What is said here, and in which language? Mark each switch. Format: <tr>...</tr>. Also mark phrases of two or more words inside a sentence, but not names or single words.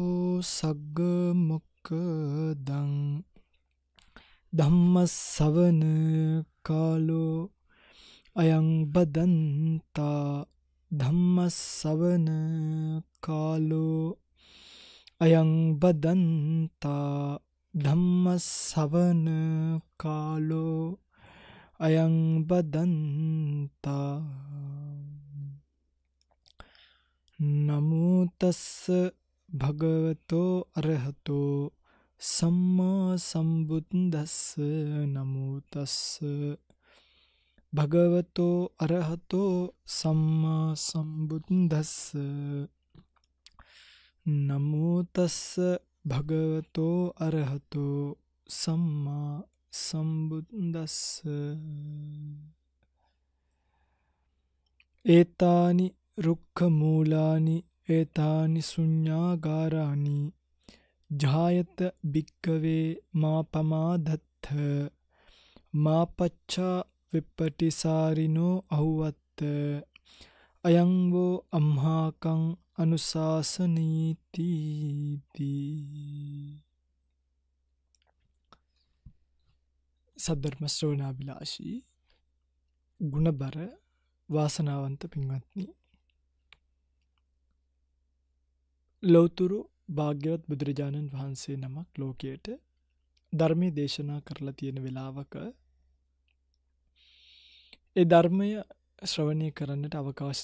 <pi>सग्गमुक्कदं धम्मसवन कालो अयं बदन्ता धम्मसवन कालो अयं बदन्ता धम्मसवन कालो अयं बदन्ता नमो तस्स भगवतो अरहतो सम्मा सम्बुद्धस्स नमो तस्स भगवतो अरहतो सम्मा सम्बुद्धस्स नमो तस्स भगवतो अरहतो सम्मा सम्बुद्धस्स एतानि रुक्खमूलानि एतानि शून्यागाराणि जायत भिक्खवे मा पमादत्थ मा पच्चा विपटिसारिनो अहुवत्त अयं वो अम्हाकं अनुशासनीति</pi> <si>සද්ධර්ම ශ්‍රවණාබිලාෂී ගුණබර වාසනාවන්ත පින්වත්නි ලෞතුරු භාග්‍යවත් බුදුරජාණන් වහන්සේ නමක් ලෝකයට ධර්මයේ දේශනා කරලා තියෙන වෙලාවක ඒ ධර්මය ශ්‍රවණය කරන්නට අවකාශ</si>